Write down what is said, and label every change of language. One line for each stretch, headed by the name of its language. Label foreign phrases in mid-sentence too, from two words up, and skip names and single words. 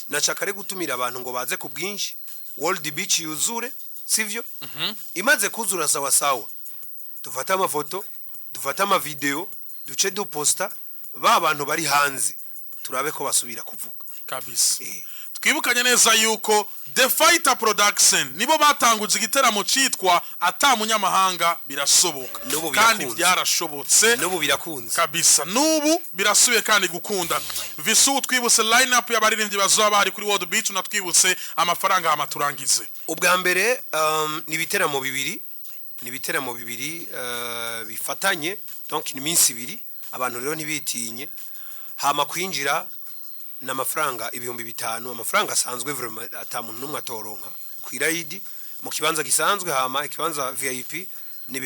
Rundi: nashaka re gutumira abantu ngo baze ku bwinshi World Beach yuzure sivyo imaze kuzura
Swahili: sawa sawa
Rundi: dufata amafoto dufata ama video duce du posta ba bantu bari hanze turabe ko basubira kuvuga kabisa twibukanye neza yuko The Fighter Production nibo batanguje igiteramo citwa ata munyamahanga birasoboka kandi byarashobotse nubu birakunze kabisa nubu birasubiye kandi gukunda Visu twibutse
English: line up
Rundi: y'abaririmbyi bazoba bari kuri World Beach natwibutse amafaranga amaturangize ubwa mbere ni ibiteramo bibiri bifatanye donc ni minsi ibiri abantu rero ntibitinye hama kwinjira n'amafaranga 5,000 amafaranga asanzwe vraiment atamuntu numwe atoronka kwirayidi mu kibanza gisanzwe hama ikibanza VIP ni